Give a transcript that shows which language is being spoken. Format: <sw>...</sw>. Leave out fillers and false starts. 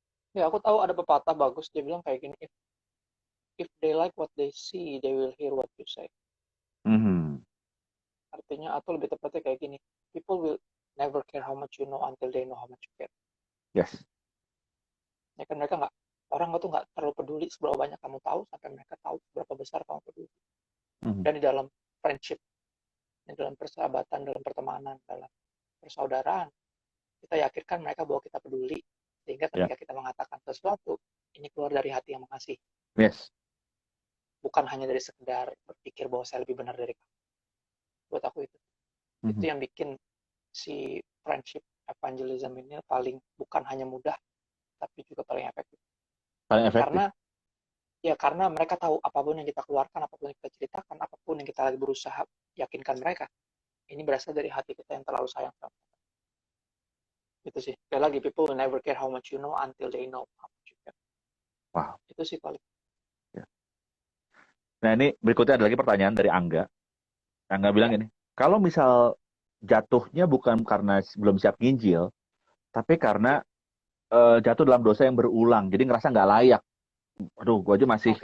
<id>Ya, aku tahu ada pepatah bagus, dia bilang kayak gini,</id> <en>if they like what they see, they will hear what you say. Mhm.</en> <id>Artinya, atau lebih tepatnya kayak gini,</id> <en>people will never care how much you know until they know how much you care. Yes.</en> <id>Ya kan, mereka nggak, orang tuh nggak terlalu peduli seberapa banyak kamu tahu sampai mereka tahu seberapa besar kamu peduli. Mhm. Dan di dalam friendship, di dalam persahabatan, dalam pertemanan, dalam persaudaraan, kita yakinkan mereka bahwa kita peduli, sehingga Ya. ketika kita mengatakan sesuatu, ini keluar dari hati yang mengasihi,</id> <en>Yes.</en> <id>bukan hanya dari sekedar berpikir bahwa saya lebih benar dari kamu. Buat aku itu Mhm. yang bikin si friendship evangelism ini paling, bukan hanya mudah, tapi juga paling efektif. Paling efektif. Karena mereka tahu apapun yang kita keluarkan, apapun yang kita ceritakan, apapun yang kita lagi berusaha yakinkan mereka, ini berasal dari hati kita yang terlalu sayang sama mereka. Itu sih. Sekali lagi,</id> <en>people will never care how much you know until they know how much you care. Wow.</en> <id>Itu sih paling. Ya. Nah, ini berikutnya ada lagi pertanyaan dari Angga. Angga bilang Ya. gini, kalau misal jatuhnya bukan karena belum siap nginjil, tapi karena jatuh dalam dosa yang berulang, jadi ngerasa nggak layak. Aduh, gue aja masih</id>